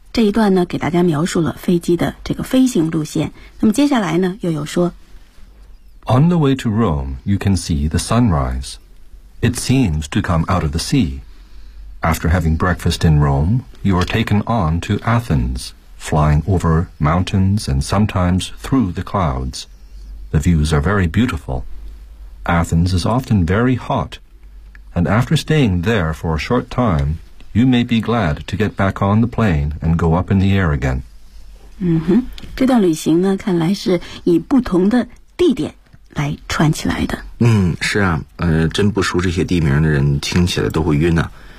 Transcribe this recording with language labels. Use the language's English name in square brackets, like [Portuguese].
[Chinese] 这一段呢给大家描述了飞机的这个飞行路线，那么接下来呢又有说 [English] On the way to Rome you can see the sunrise. It seems to come out of the sea. After having breakfast in Rome you are taken on to Athens, flying over mountains and sometimes through the clouds. The views are very beautiful. Athens is often very hot, and after staying there for a short timeYou may be glad to get back on the plane and go up in the air again. [Chinese] 嗯哼，这段旅行呢，看来是以不同的地点来串起来的。嗯，是啊，真不熟这些地名的人听起来都会晕啊。